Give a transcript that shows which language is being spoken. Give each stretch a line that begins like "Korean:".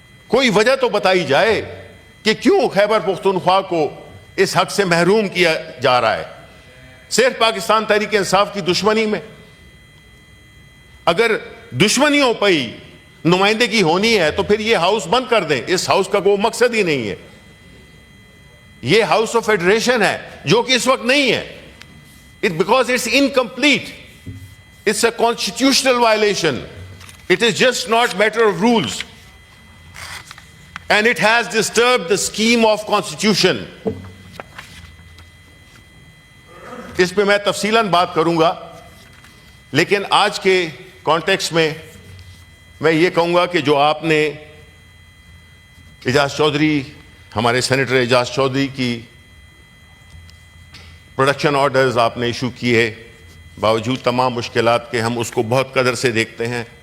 Urdu: کوئی وجہ تو بتائی جائے کہ کیوں خیبر پختونخوا کو اس حق سے محروم کیا جا رہا ہے، صرف پاکستان تحریک انصاف کی دشمنی میں۔ اگر دشمنیوں پہ ہی نمائندگی ہونی ہے تو پھر یہ ہاؤس بند کر دیں، اس ہاؤس کا کوئی مقصد ہی نہیں ہے۔ یہ ہاؤس آف فیڈریشن ہے جو کہ اس وقت نہیں ہے،
English: Because it's incomplete. It's a constitutional violation. It is just not matter of rules. And it has disturbed the scheme of constitution.
Urdu: اس پہ میں تفصیلاً بات کروں گا, لیکن آج کے کانٹیکسٹ میں یہ کہوں گا کہ جو آپ نے اعجاز چودھری, ہمارے سینیٹر اعجاز چودھری کی پروڈکشن آرڈرز آپ نے ایشو کیے, باوجود تمام مشکلات کے ہم اس کو بہت قدر سے دیکھتے ہیں.